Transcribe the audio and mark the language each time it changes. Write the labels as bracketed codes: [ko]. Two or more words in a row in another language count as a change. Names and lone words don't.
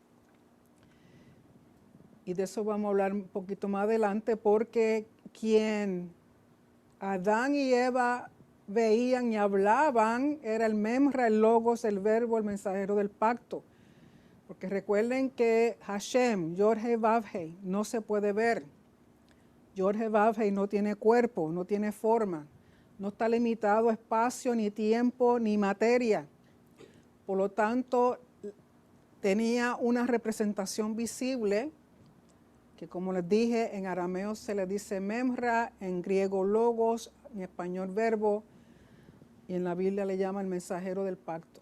[es] Y de eso vamos a hablar un poquito más adelante, porque quien Adán y Eva veían y hablaban era el Memra, el logos, el verbo, el mensajero del pacto. Porque recuerden que Hashem, [he] יוד-הא ואו-הא, [es] no se puede ver. [he] יוד-הא ואו-הא [es] no tiene cuerpo, no tiene forma. No está limitado a espacio, ni tiempo, ni materia. Por lo tanto, tenía una representación visible, que como les dije, en arameo se le dice Memra, en griego logos, en español verbo, y en la Biblia le llama el mensajero del pacto.